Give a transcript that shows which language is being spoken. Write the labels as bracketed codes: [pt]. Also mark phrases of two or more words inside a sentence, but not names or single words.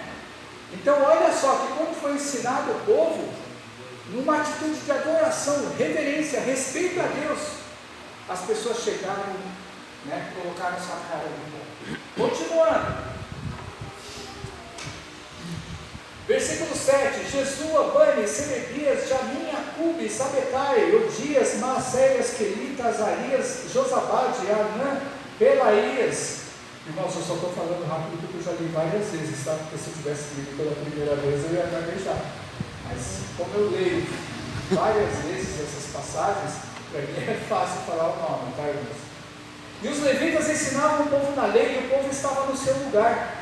[pt] Então olha só que quando foi ensinado o povo, numa atitude de adoração, reverência, respeito a Deus, as pessoas chegaram, né, colocaram sua cara no pó. Continuando. Versículo 7, Jesua, Bani, Serebias, Jamin, Acube, Sabetai, Odias, Maacéias, Quelita, Azarias, Josabade, Anã, Pelaías. Irmãos, eu só estou falando rápido porque eu já li várias vezes, tá? Porque se eu tivesse lido pela primeira vez eu ia gaguejar. Mas como eu leio várias vezes essas passagens, para mim é fácil falar o nome, tá, irmãos? E os levitas ensinavam o povo na lei e o povo estava no seu lugar.